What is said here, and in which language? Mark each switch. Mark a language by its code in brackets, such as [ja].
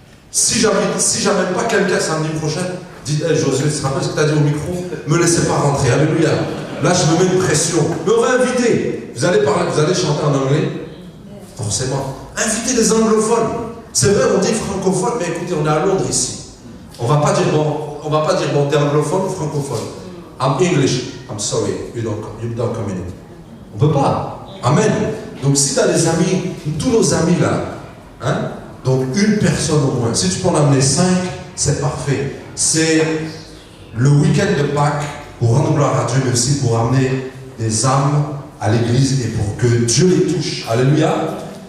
[fr] Si j'amène pas quelqu'un samedi prochain, dites, hey, Josué, tu te rappelles ce que tu as dit au micro? Me laissez pas rentrer. Alléluia. Là, je me mets une pression. Mais on va inviter. Vous allez parler, vous allez chanter en anglais? Forcément. Invitez des anglophones. C'est vrai, on dit francophone, mais écoutez, on est à Londres ici. On va pas dire bon, t'es anglophone ou francophone. [en] I'm English. I'm sorry, you don't come in. [fr] On peut pas. Amen. Donc si tu as des amis, tous nos amis là, hein, donc une personne au moins. Si tu peux en amener 5, c'est parfait. C'est le week-end de Pâques pour rendre gloire à Dieu, mais aussi pour amener des âmes à l'église et pour que Dieu les touche. Alléluia.